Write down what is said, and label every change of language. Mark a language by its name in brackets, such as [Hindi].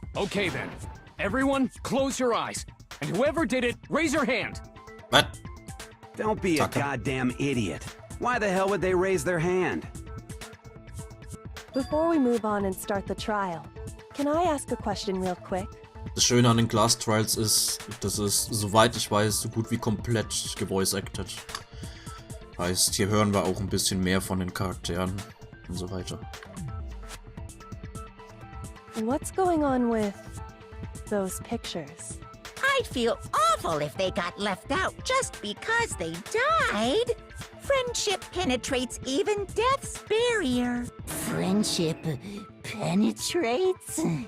[English] Okay then. Everyone, close your eyes. And whoever did it, raise your hand. What? Don't be a goddamn idiot. Why the hell would they raise their hand? Before we move on and start the trial, can I ask a question real quick? [German] Das Schöne an den Glass Trials ist, dass es, soweit ich weiß, so gut wie komplett gevoice-acted. Heißt, hier hören wir auch ein bisschen mehr von den Charakteren und so weiter. [English] What's going on with those pictures? I'd feel awful if they got left out just because they died. Friendship penetrates even death's barrier. Friendship penetrates?